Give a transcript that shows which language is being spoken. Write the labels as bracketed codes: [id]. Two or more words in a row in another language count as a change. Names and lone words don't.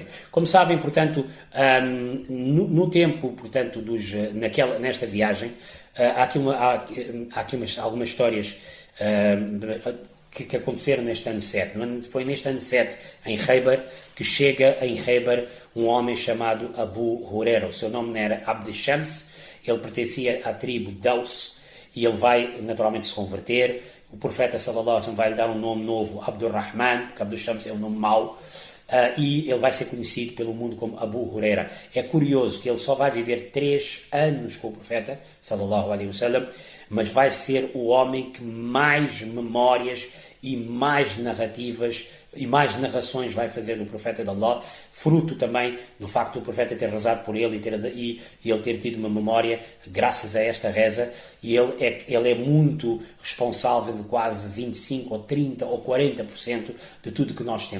[pt] Como sabem, portanto, no tempo, portanto, nesta viagem, há aqui algumas histórias que aconteceram neste ano 7. Foi neste ano 7, em Khaybar, que chega em Khaybar um homem chamado Abu Huraira. O seu nome era Abd Shams, ele pertencia à tribo Daus, e ele vai naturalmente se converter. O profeta [ar] صلى الله عليه وسلم [pt] vai lhe dar um nome novo, Abdurrahman, porque Abd Shams é um nome mau, e ele vai ser conhecido pelo mundo como Abu Huraira. É curioso que ele só vai viver 3 anos com o profeta [ar] صلى الله عليه وسلم, [pt] mas vai ser o homem que mais memórias e mais narrativas e mais narrações vai fazer do profeta de Allah, fruto também do facto do profeta ter rezado por ele e ele ter tido uma memória graças a esta reza, e ele é muito responsável de quase 25 ou 30 ou 40% de tudo que nós temos.